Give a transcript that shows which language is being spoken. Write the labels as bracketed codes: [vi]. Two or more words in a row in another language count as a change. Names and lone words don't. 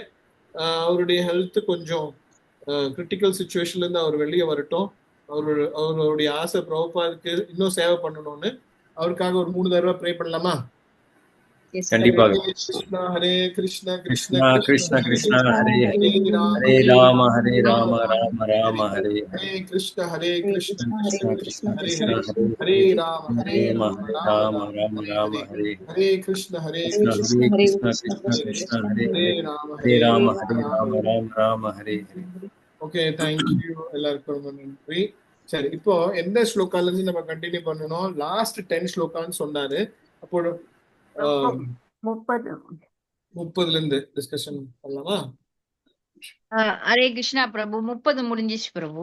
[ta] அவருடைய ஹெல்த் கொஞ்சம் [en] critical situation [ta] இருந்து அவர் வெளியே வரட்டும். அவருடைய ஆசை பிரபுபாதுக்கு இன்னும் சேவை பண்ணணும்னு, அவருக்காக ஒரு 3 தடவை ப்ரே பண்ணலாமா? கண்டிப்பாக. கிருஷ்ணா ஹரே கிருஷ்ணா கிருஷ்ணா கிருஷ்ணா கிருஷ்ணா ஹரே ஹரே ஹரே ராம ஹரே ராம ராம ராம ஹரே ஹரே கிருஷ்ணா ஹரே கிருஷ்ணா கிருஷ்ணா கிருஷ்ணா ஹரே கிருஷ்ணா ஹரே ஹரே ராம ஹரே ராம ராம ராம ஹரே ஹரே கிருஷ்ணா ஹரே கிருஷ்ணா ஹரே கிருஷ்ணா கிருஷ்ணா கிருஷ்ணா ஹரே ஹரே ஹரே ராம ஹரே ராம ஹரே ராம ராம ராம ஹரே ஹரே. [en] okay, thank you [ta] எல்லாருக்கும் ரொம்ப நன்றி. சரி, இப்போ எந்த ஸ்லோகால இருந்து நம்ம கண்டினியூ பண்ணணும்? லாஸ்ட் 10 ஸ்லோகான்னு சொன்னாரு. அப்போ 30ல இருந்து டிஸ்கஷன் பண்ணலாமா? ஹரே கிருஷ்ணா பிரபு. 30 முடிஞ்சிச்சு பிரபு.